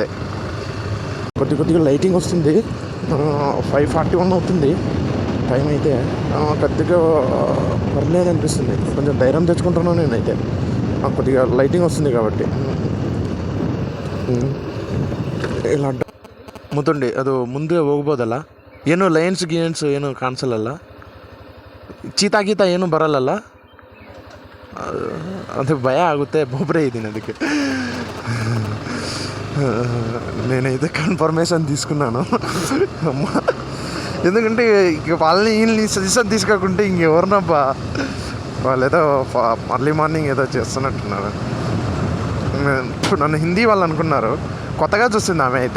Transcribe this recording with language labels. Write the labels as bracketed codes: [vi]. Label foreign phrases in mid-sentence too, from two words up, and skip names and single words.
[te] కొద్దిగా లైటింగ్ వస్తుంది. 5:41 అవుతుంది టైం అయితే. కొద్దిగా పర్లేదు అనిపిస్తుంది. కొంచెం ధైర్యం తెచ్చుకుంటున్నాను నేనైతే. కొద్దిగా లైటింగ్ వస్తుంది కాబట్టి. ఇలా [kn] ಮುತುಂಡಿ ಅದು ಮುಂದೆ ಹೋಗ್ಬೋದಲ್ಲ? ಏನು ಲೈನ್ಸ್ ಗೀನ್ಸ್ ಏನು ಕಾಣಿಸಲ್ಲಲ್ಲ? ಚೀತಾ ಗೀತ ಏನು ಬರಲ್ಲಲ್ಲ? ಅದು ಭಯ ಆಗುತ್ತೆ. ಒಬ್ಬರೇ ಇದ್ದೀನಿ ಅದಕ್ಕೆ. [te] నేనైతే కన్ఫర్మేషన్ తీసుకున్నాను. ఎందుకంటే ఇక వాళ్ళని వీళ్ళని సజెషన్ తీసుకోకుంటే ఇంకెవరినబ్బా వాళ్ళు ఏదో [en] early morning [te] ఏదో చేస్తున్నట్టున్నారు. నన్ను హిందీ వాళ్ళు అనుకున్నారు. కొత్తగా చూస్తుంది ఆమె అయితే.